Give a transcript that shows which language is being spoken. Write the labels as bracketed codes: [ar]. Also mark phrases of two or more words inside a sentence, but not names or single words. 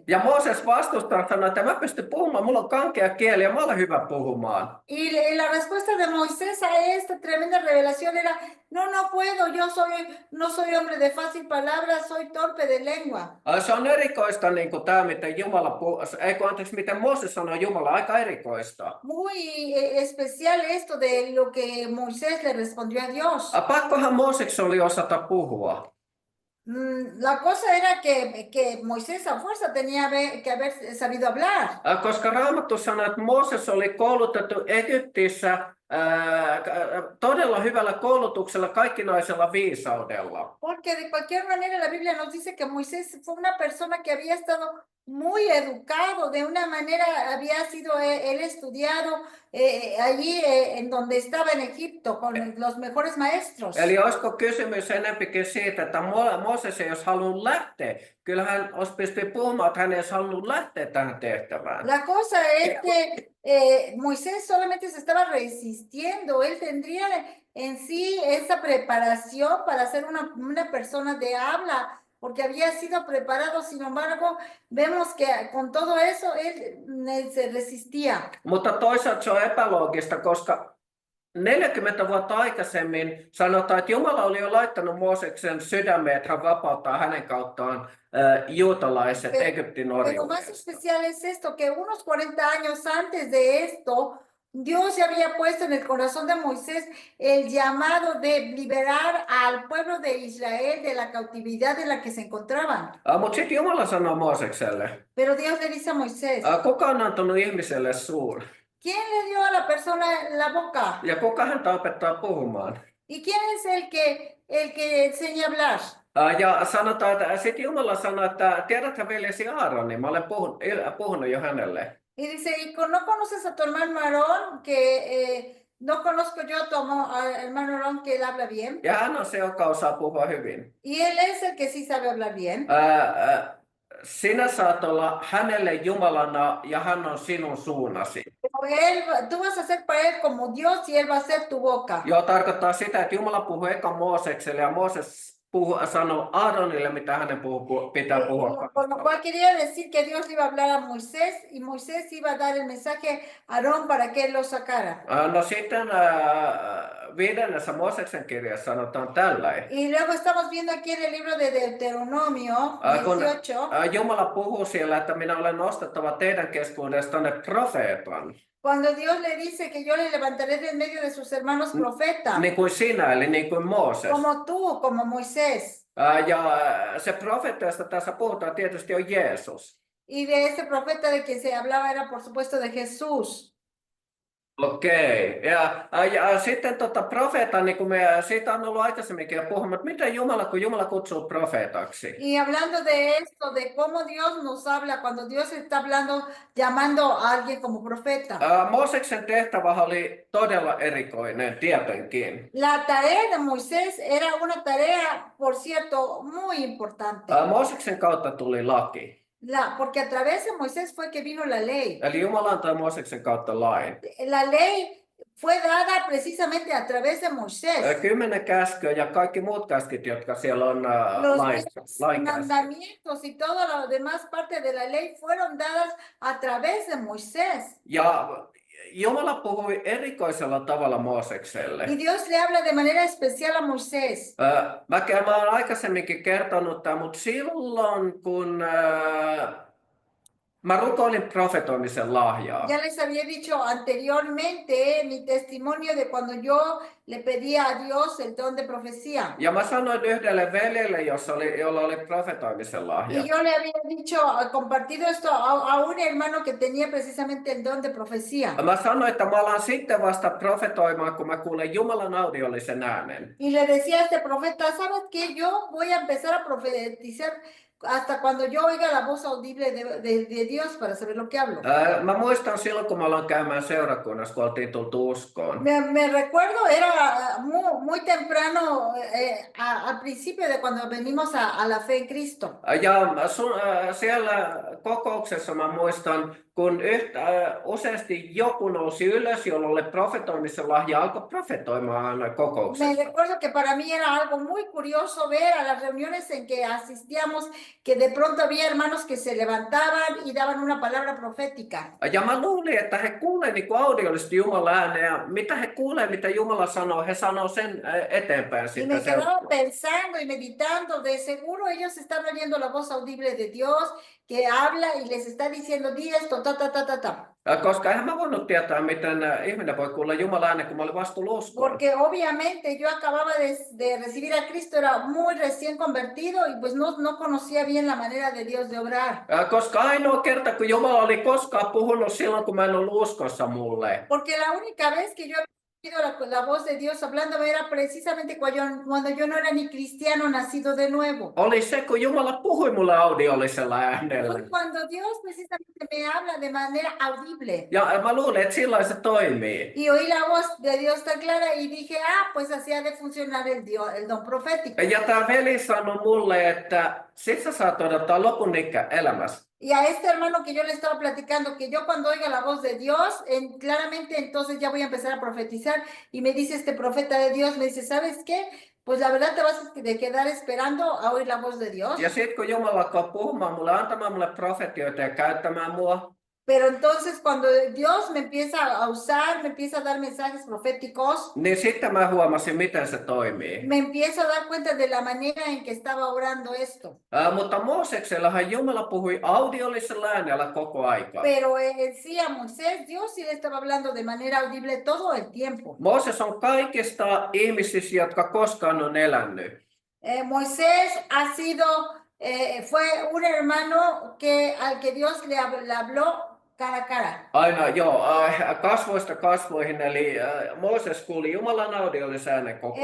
[fi] Ja Mooses vastustaa sanoi, että mä pystyn puhumaan, mulla on kankea kieli ja mä olen hyvä puhumaan. [es] Y la respuesta de Moisés a esta tremenda revelación era, no puedo, no soy hombre de fácil palabra, soy torpe de lengua. [fi] Se on erikoista niin kuin tämä, miten miten Mooses sanoi Jumala, aika erikoista. [es] Muy especial esto de lo que Moisés le respondió a Dios. [fi] Pakkohan Mooseksen oli osata puhua. [es] La cosa era que Moisés a fuerza tenía que haber sabido hablar. [fi] Koska Raamattu sanoo, että Mooses oli koulutettu Egyptissä todella hyvällä koulutuksella, kaikkinaisella viisaudella. [es] Porque de cualquier manera la Biblia nos dice que Moisés fue una persona que había estado muy educado, de una manera había sido él estudiado allí en donde estaba en Egipto con los mejores maestros. [fi] Eli olisiko kysymys enempikin siitä, että Mooses ei olisi halunnut lähteä. Kyllä hän olisi pystynyt puhumaan, että hän ei olisi halunnut lähteä tähän tehtävään. [es] La cosa es que Moisés solamente se estaba resistiendo, él tendría en sí esa preparación para ser una persona de habla, porque había sido preparado, sin embargo, vemos que con todo eso él se resistía. [fi] Mutta toisaalta se on epäloogista, koska 40 vuotta aikaisemmin sanotaan, että Jumala oli jo laittanut Mooseksen sydämeen, että hän vapauttaa hänen kauttaan juutalaiset Egyptin [es] Pero más [fi] orjuudesta. [es] especial es esto, que unos 40 años antes de esto, Dios ya había puesto en el corazón de Moisés el llamado de liberar al pueblo de Israel de la cautividad en la que se encontraban. [fi] Mutta sitten Jumala sanoo Moosekselle, [es] Pero Dios le dice a Moisés, [fi] kuka on antanut ihmiselle suun? [es] ¿quién le dio a la persona la boca? [fi] Ja kuka häntä opettaa puhumaan? [es] ¿Y quién es el que enseña a hablar? [fi] Ja sanotaan, että sitten Jumala sanoi, että tiedätkö veljesi Aaronin, mä olen puhunut jo hänelle. [es] Y dice, ¿y no conoces a tu hermano Aarón? Que no conozco yo a tu hermano Aarón, que él habla bien. [fi] Ja hän on se, joka osaa puhua hyvin. [es] Y él es el que sí sabe hablar bien. [fi] Sinä saat olla hänelle Jumalana ja hän on sinun suunasi. [es] Tú vas a ser para él como Dios y él va a ser tu boca. [fi] Joo, tarkoittaa sitä, että Jumala puhuu eka Moosekselle ja Mooses sanoo Aaronille, mitä hänen pitää puhua. [es] Por lo cual quería decir que Dios le iba a hablar a Moisés y Moisés iba a dar el mensaje a Aarón para que él lo sacara. [fi] No sitten 5. Mooseksen kirjassa sanotaan tällä. [es] Y luego estamos viendo aquí en el libro de Deuteronomio 18. [fi] Jumala puhuu siellä, että minä olen nostettava teidän keskuudestanne profeetan. [es] Cuando Dios le dice que yo le levantaré de en medio de sus hermanos profeta. [fi] Niin kuin sinä, eli niin kuin Mooses. [es] Como tú, como Moisés. [fi] Ja se profeetta, josta tässä puhutaan, tietysti on Jeesus. [es] Y de ese profeta de quien se hablaba era por supuesto de Jesús. [fi] Okei. Ja sitten profeetta, niin kuin me siitä on ollut aikaisemminkin jo puhumaan, että miten Jumala, kun Jumala kutsuu profeetaksi. [es] Y hablando de esto, de cómo Dios nos habla, cuando Dios está hablando, llamando a alguien como profeta. [fi] Mooseksen tehtävä oli todella erikoinen, tietenkin. [es] La tarea de Moisés era una tarea, por cierto, muy importante. [fi] Mooseksen kautta tuli laki. [es] Porque a través de Moisés fue que vino la ley. [fi] Eli Jumala antoi Mooseksen kautta lain. [es] La ley fue dada precisamente a través de Moisés. [fi] 10 käskyä ja kaikki muut käskyt, jotka siellä on [es] Los [fi] lainkäskyt. [es] mandamientos y toda la demás parte de la ley fueron dadas a través de Moisés. [fi] Ja Jumala puhui erikoisella tavalla Moosekselle. [es] Y Dios le habla de manera especial a Moisés. [fi] Mä olen aikaisemminkin kertonut tämän, mutta silloin kun Mä rukoilin profetoimisen lahjaa. [es] Ya les había dicho anteriormente mi testimonio de cuando yo le pedía a Dios el don de profecía. [fi] Ja mä sanoin yhdelle veljelle, jolla oli profetoimisen lahja. [es] Y yo le había dicho, compartido esto a un hermano que tenía precisamente el don de profecía. [fi] Mä sanoin, että mä alan sitten vasta profetoimaan, kun mä kuulen Jumalan audiollisen äänen. [es] Y le decía a este profeta, ¿sabes qué? Yo voy a empezar a profetizar hasta cuando yo oiga la voz audible de Dios para saber lo que hablo. [fi] Mä muistan silloin, kun mä aloin käymään seurakunnassa, kun oltiin tultu uskoon. [es] Me recuerdo, era muy temprano, al principio de cuando venimos a la fe en Cristo. [fi] Ja siellä kokouksessa mä muistan, kun useasti joku nousi ylös, jolla oli profetoimisen lahja, alkoi profetoimaan [es] Me [fi] kokouksessa. [es] recuerdo que para mí era algo muy curioso ver a las reuniones en que asistíamos, que de pronto había hermanos que se levantaban y daban una palabra profética. [fi] Ja mä luulin, että he kuulee niin audiollisesti Jumalan ääneen, ja mitä he kuulee, mitä Jumala sanoo, he sanoo sen eteenpäin [es] Y [fi] sitten [es] me quedaba [fi] seuraavaksi. [es] pensando y meditando, de seguro ellos están oyendo la voz audible de Dios que habla y les está diciendo, di esto, ta, ta, ta, ta, ta. [fi] Koska eihän mä voinut tietää, miten ihminen voi kuulla Jumalan äänen, kun mä olin vasta tullut uskoon. [es] Porque obviamente yo acababa de recibir a Cristo, era muy recién convertido y pues no conocía bien la manera de Dios de obrar. [fi] Koska ainoa kerta, kun Jumala oli koskaan puhunut silloin, kun mä en ollut uskossa mulle. [es] Porque la única vez que yo había oído la voz de Dios hablándome era precisamente cuando yo no era ni cristiano nacido de nuevo. [fi] Oli se, kun Jumala puhui mulle audiollisella äänellä. [es] Fue cuando Dios precisamente me habla de manera audible. [fi] Ja mä luulin, että silloin se toimii. [es] Y oí la voz de Dios tan clara y dije, pues así ha de funcionar el don profético. [fi] Ja tää veli sanoi mulle, että sit sä saat odottaa lopun ikä elämässä. [es] Y a este hermano que yo le estaba platicando, que yo cuando oiga la voz de Dios, claramente entonces ya voy a empezar a profetizar. Y me dice este profeta de Dios, me dice, ¿sabes qué? Pues la verdad te vas a quedar esperando a oír la voz de Dios. [fi] Ja sit kun Jumala alkaa puhumaan mulle, antamaan mulle profetioita ja käyttämään mua, [es] Pero entonces cuando Dios me empieza a usar, me empieza a dar mensajes proféticos, [fi] niin sitten mä huomasin, miten se toimii. [es] me empiezo a dar cuenta de la manera en que estaba orando esto. [fi] Mutta Mooseksellahan Jumala puhui audiollisella äänellä koko aika. [es] Pero sí a Moisés, Dios sí le estaba hablando de manera audible todo el tiempo. [fi] Mooses on kaikista ihmisistä, jotka koskaan on elänyt. [es] Moisés fue un hermano al que Dios le habló cara a cara. [fi] Aina kasvoista kasvoihin, eli Mooses kuuli Jumalan audiollisen äänen koko